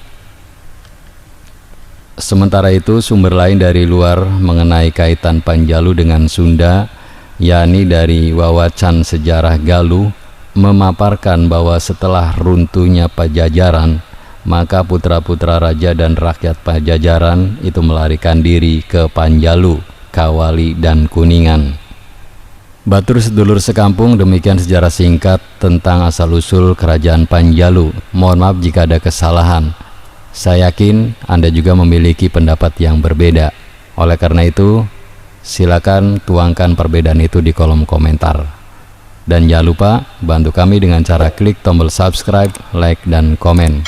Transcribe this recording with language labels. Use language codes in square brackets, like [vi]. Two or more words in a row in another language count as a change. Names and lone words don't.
[id] Sementara itu, sumber lain dari luar mengenai kaitan Panjalu dengan Sunda, yakni dari Wawacan Sejarah Galuh, memaparkan bahwa setelah runtuhnya Pajajaran, maka putra-putra raja dan rakyat Pajajaran itu melarikan diri ke Panjalu, Kawali, dan Kuningan. [su] Batur sedulur sekampung, [id] demikian sejarah singkat tentang asal-usul Kerajaan Panjalu. Mohon maaf jika ada kesalahan. Saya yakin Anda juga memiliki pendapat yang berbeda. Oleh karena itu, silakan tuangkan perbedaan itu di kolom komentar. Dan jangan lupa bantu kami dengan cara klik tombol subscribe, like, dan komen.